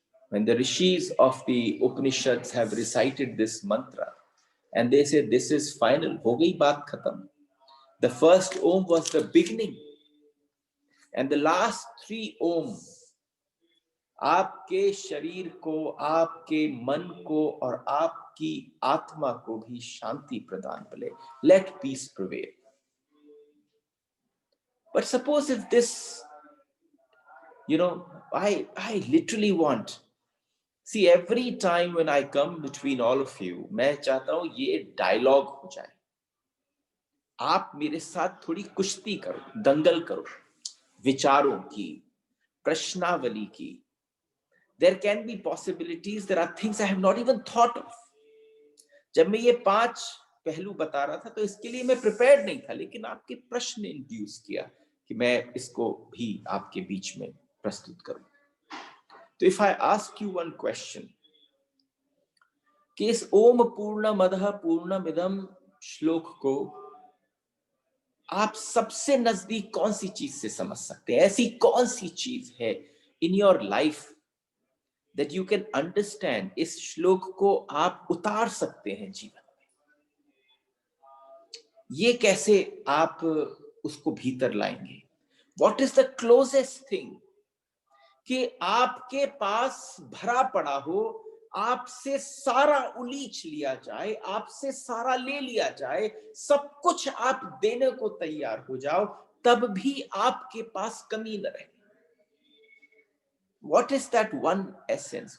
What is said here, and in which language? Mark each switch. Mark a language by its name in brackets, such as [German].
[English] When the rishis of the Upanishads have recited this mantra and they say this is final, [Hindi] ho gayi baat khatam. [English] The first Om was the beginning and the last 3 Om [Hindi] आपके शरीर को, आपके मन को और आपकी आत्मा को भी शांति प्रदान करे। [English] Let peace prevail. But suppose if this, I literally want, see, every time when I come between all of you, [Hindi] मैं चाहता हूं ये डायलॉग हो जाए, आप मेरे साथ थोड़ी कुश्ती करो, दंगल करो, विचारों की, प्रश्नावली की। [English] There can be possibilities, there are things I have not even thought of. [Hindi] जब मैं ये 5 पहलू बता रहा था तो इसके लिए मैं प्रिपेयर्ड नहीं था, लेकिन आपके प्रश्न ने इंड्यूस किया कि मैं इसको भी आपके बीच में प्रस्तुत करूं। तो [English] if I ask you one question, [Hindi] कि इस ओम पूर्णमदः पूर्णमिदं श्लोक को आप सबसे नजदीक कौन सी चीज से समझ सकते हैं? ऐसी कौन सी चीज है [English] In your life that you can understand? [Hindi] इस श्लोक को आप उतार सकते हैं जीवन में। ये कैसे आप उसको भीतर लाएंगे? [English] What is the closest thing [Hindi] कि आपके पास भरा पड़ा हो, आपसे सारा उलीच लिया जाए, आपसे सारा ले लिया जाए, सब कुछ आप देने को तैयार हो जाओ, तब भी आपके पास कमी न रहे। [English] What is that one essence?